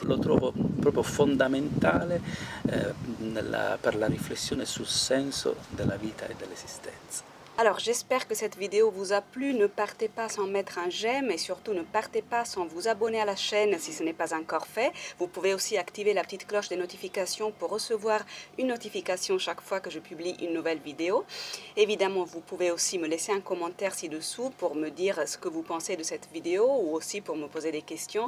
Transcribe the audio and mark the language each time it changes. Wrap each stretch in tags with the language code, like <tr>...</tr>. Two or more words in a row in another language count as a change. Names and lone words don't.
<it>Lo trovo proprio fondamentale per la riflessione sul senso della vita e dell'esistenza.</it> <fr>Alors j'espère que cette vidéo vous a plu, ne partez pas sans mettre un j'aime et surtout ne partez pas sans vous abonner à la chaîne si ce n'est pas encore fait. Vous pouvez aussi activer la petite cloche des notifications pour recevoir une notification chaque fois que je publie une nouvelle vidéo. Évidemment, vous pouvez aussi me laisser un commentaire ci-dessous pour me dire ce que vous pensez de cette vidéo ou aussi pour me poser des questions.</fr>